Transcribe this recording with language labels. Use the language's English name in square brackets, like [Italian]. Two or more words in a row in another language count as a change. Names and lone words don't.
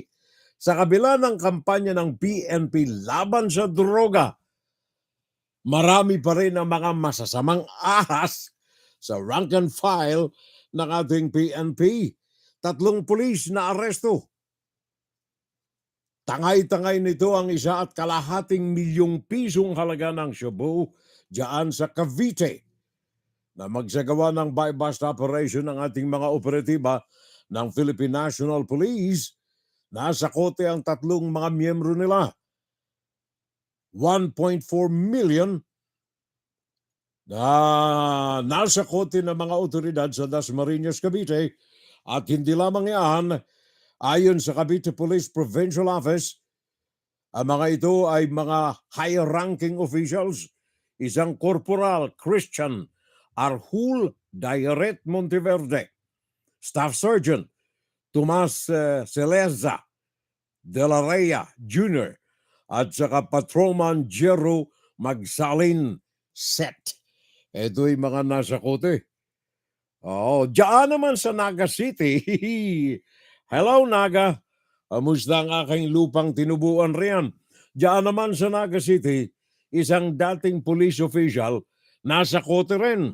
[Filipino] Sa kabila ng kampanya ng PNP laban sa droga, marami pa rin ang mga masasamang ahas sa [English] rank and file [Filipino] ng ating PNP. 3 pulis na aresto. Tangay-tangay nito ang 1.5 milyong pisong halaga ng shabu diyan sa Cavite na magsagawa ng [English] buy-bust operation [Filipino] ng ating mga operatiba ng Philippine National Police. Nasa kote ang 3 mga miyembro nila. 1.4 million na nasa kote ng mga otoridad sa Dasmariñas, Cavite. At hindi lamang yan, ayon sa Cavite Police Provincial Office, ang mga ito ay mga [English] high-ranking officials. [Filipino] Isang Corporal Christian Arjul Dairet Monteverde, Staff Sergeant Tomas Celeza de la Raya Jr. at saka Patrolman Jero Magsalin Set. Ito'y mga nasa kote. Diyan naman sa Naga City. Hello, Naga. Kamusta ang aking lupang tinubuan riyan? Diyan naman sa Naga City, isang dating police official nasa kote rin.